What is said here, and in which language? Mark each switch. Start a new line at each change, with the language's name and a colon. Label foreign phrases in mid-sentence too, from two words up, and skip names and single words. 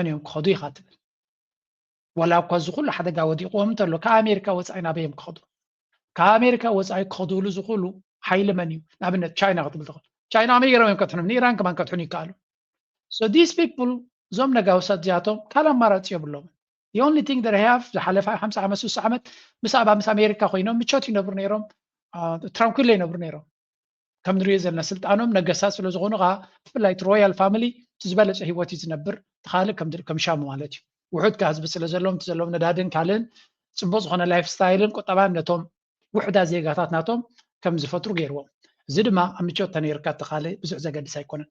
Tigrinya: እዮም ክኸዱ ኢኻ ትብል ወላ እኳ ዝኹሉ ሓደጋ ወዲቕዎም እንተሎ ካብ ኣሜሪካ ወፃኢ ናበዮም ክኸዱ ካብ ኣሜሪካ ወፃኢ ክኸዱሉ ዝኽእሉ ሓይሊ መን እዩ ንኣብነት ቻይና ክትብል ትኽእል ቻይና ኣሜሪካ እዮም ከትሑን ንኢራን ከማን ከትሑን ይከኣሉ
English: so these people
Tigrinya: እዞም ነጋውሳት እዚኣቶም ካልእ ኣማራፂ የብሎምን
English: the only thing that I
Tigrinya: have ዝሓለፈ 50 ዓመት 60 ዓመት ምስ ኣሜሪካ ኮይኖም ምቾት ይነብሩ ነይሮም ትራንኩል ይነብሩ ነይሮም ከም ንሪኦ ዘለና ስልጣኖም ነገሳት ስለ ዝኾኑ ኸዓ ብፍላይ
English: royal family
Tigrinya: ዝበለፀ ሂወት እዩ ዝነብር ተኻልእ ከም ሻሙ ማለት እዩ ውሑድ ህዝቢ ስለ ዘለዎም እቲ ዘለዎም ነዳድን ካልእን ፅቡቅ ዝኾነ ላይፍ ስታይልን ቁጠባን ነቶም ውሕዳት ዜጋታት ናቶም ከም ዝፈጥሩ ገይርዎም እዚ ድማ ኣብ ምቾት ተነይርካ ተኻልእ ብዙሕ ዘገድስ ኣይኮነን